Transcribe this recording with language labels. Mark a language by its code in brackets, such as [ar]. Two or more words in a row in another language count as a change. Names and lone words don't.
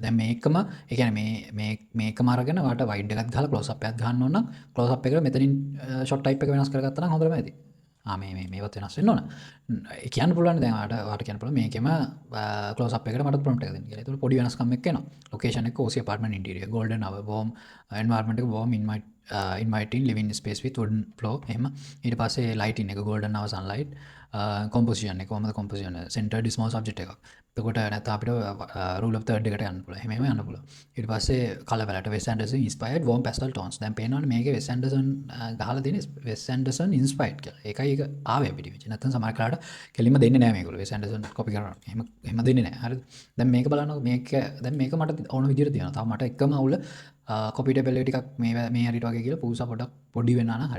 [si] දැන් මේකම ඒ කියන්නේ මේකම අරගෙන ඔයාලට වයිඩ් එකක් ගහලා [en] close up [si] එකක් ගන්න ඕන නම් [en] close up [si] එකට මෙතනින් [en] shot type [si] එක වෙනස් කරගත්තා නම් හොඳටම ඇති. මේවත් වෙනස් වෙන්න ඕන. ඒ කියන්න පුළුවන් දැන් ඔයාලට කියන්න පුළුවන් මේකෙම [en] close up [si] එකට මට ප්‍රොම්ප්ට් එක දෙන්න කියලා. ඒකට පොඩි වෙනස්කම් එකක් එනවා. ලොකේෂන් එක [en] OC apartment interior golden hour warm environment එක warm inviting living space with wooden floor එහෙම. [si] ඊට පස්සේ [en] lighting එක golden hour sunlight composition [si] එක කොහමද [en] composition centered small subject එකක්. [si] එතකොට නැත්නම් අපිට [en] rule of third [si] එකට යන්න පුළුවන්. එහෙම යන්න පුළුවන්. ඊට පස්සේ [en] color palette Wes Anderson inspired warm pastel tones. [si] දැන් පේනවනේ මේකේ Wes Anderson ගහලා තියෙන Wes Anderson inspired කියලා. ඒකයි ඒක ආවේ අපිට ඉමේජ්. නැත්නම් සමහර කාලට කෙලින්ම දෙන්නේ නැහැ මේගොල්ලෝ. Wes Anderson copy කරනවා. එහෙම දෙන්නේ නැහැ. හරිද? දැන් මේක බලන්නකො දැන් මේක මට ඕන විදිහට තියෙනවා. තාම මට එකම අවුල කොපිටබිලිටි ටිකක් මේ හරියට වගේ කියලා පූසා පොඩක් පොඩි වෙනවා නම් හරි.